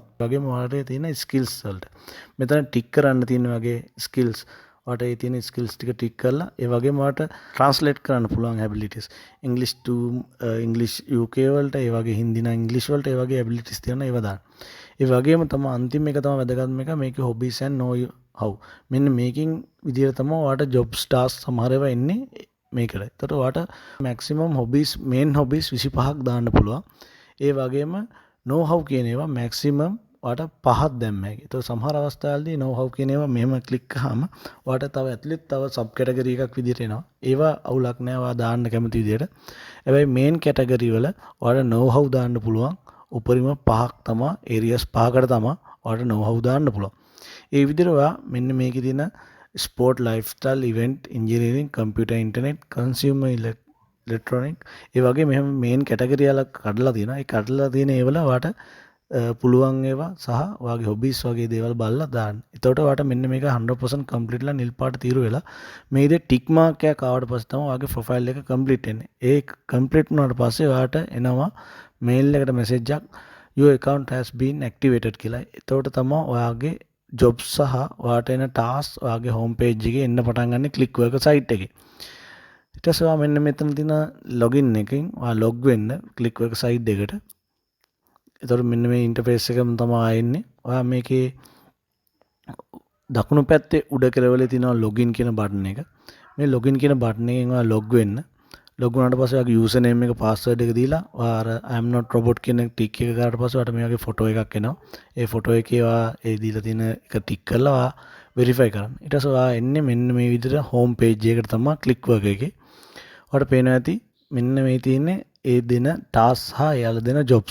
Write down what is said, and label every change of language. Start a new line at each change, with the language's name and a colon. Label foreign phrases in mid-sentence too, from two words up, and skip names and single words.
Sinhala: ඒ වගේම ඔයාට තියෙන skills වලට මෙතන ටික් කරන්න තියෙන වගේ skills, ඔයාට ඒ තියෙන skills ටික ටික් කරලා ඒ වගේම ඔයාට translate කරන්න පුළුවන් abilities,
English: English to English UK
Sinhala: වලට, ඒ වගේ හින්දි නම් English වලට, ඒ වගේ abilities තියෙනවා ඒවා දාන්න. ඒ වගේම තමයි අන්තිම එක තමයි වැදගත්ම එක, මේකේ
English: hobbies and know how.
Sinhala: මෙන්න මේකින් විදිහට තමයි ඔයාට
English: jobs task
Sinhala: සමහර ඒවා එන්නේ මේකට. එතකොට ඔයාට
English: maximum hobbies, main hobbies
Sinhala: 25ක් දාන්න පුළුවන්. ඒ වගේම
English: know how
Sinhala: කියන ඒවා maximum ඔයාට 5ක් දැම්ම හැකියි. එතකොට සමහර අවස්ථාවලදී
English: know how
Sinhala: කියන ඒවා මෙහෙම ක්ලික් කරාම ඔයාට තව ඇතුළෙත් තව
English: sub category
Sinhala: එකක් විදිහට එනවා. ඒවා අවුලක් නෑ ඔයා දාන්න කැමති විදිහට. හැබැයි
English: main category
Sinhala: වල ඔයාට
English: know how
Sinhala: දාන්න පුළුවන්. උපරිම 5ක් තමයි, areas 5කට තමයි ඔයාට
English: know how
Sinhala: දාන්න පුළුවන්. ඒ විදිහට ඔයා මෙන්න මේකේ තියෙන
English: sport, lifestyle, event, engineering, computer, internet, consumer electronic,
Sinhala: ඒ වගේ මෙහෙම
English: main category
Sinhala: වල කඩලා තියෙනවා. ඒ කඩලා තියෙන ඒවල ඔයාට පුළුවන් ඒවා සහ ඔයාගේ hobbies වගේ දේවල් බලලා දාන්න. එතකොට ඔයාට මෙන්න මේක 100% complete ලා නිල් පාට තීරු වෙලා මේ ඉතින්
English: tick mark
Sinhala: එකක් ආවට පස්සේ තමයි ඔයාගේ profile එක complete වෙන්නේ. ඒ complete වුණාට පස්සේ ඔයාට එනවා mail එකට message එකක්,
English: your account has been activated කියලා.
Sinhala: එතකොට තමයි ඔයාගේ jobs සහ ඔයාට එන task ඔයාගේ
English: home page
Sinhala: එකේ එන්න පටන් ගන්න Clickworker site එකේ. ඊට පස්සේ ඔයා මෙන්න මෙතන තියෙන login එකෙන් ඔයා log වෙන්න Clickworker site එකට. එතකොට මෙන්න මේ ඉන්ටර්ෆේස් එකම තමයි ආයෙන්නේ. ඔයා මේකේ දකුණු පැත්තේ උඩ කෙළවලේ තියෙනවා login කියන බටන් එක. මේ login කියන බටන් එකෙන් ඔයා log වෙන්න. ලොග් වුණාට පස්සේ ඔයාගේ
English: user name
Sinhala: එක පාස්වර්ඩ් එක දීලා ඔයා අර
English: I am not robot
Sinhala: කියන ටික් එක කරාට පස්සේ ඔයාට මේ වගේ ෆොටෝ එකක් එනවා. ඒ ෆොටෝ එකේ ඔයා ඒ දීලා තියෙන එක ටික් කරලා ඔයා වෙරිෆයි කරන්න. ඊට පස්සේ ඔයා එන්නේ මෙන්න මේ විදිහට
English: home page
Sinhala: එකකට තමයි Clickworker එකේ. ඔයාට පේනවා ඇති මෙන්න මේ තියෙන්නේ ඒ දෙන ටාස්ක් හා එයාලා දෙන ජොබ්ස්.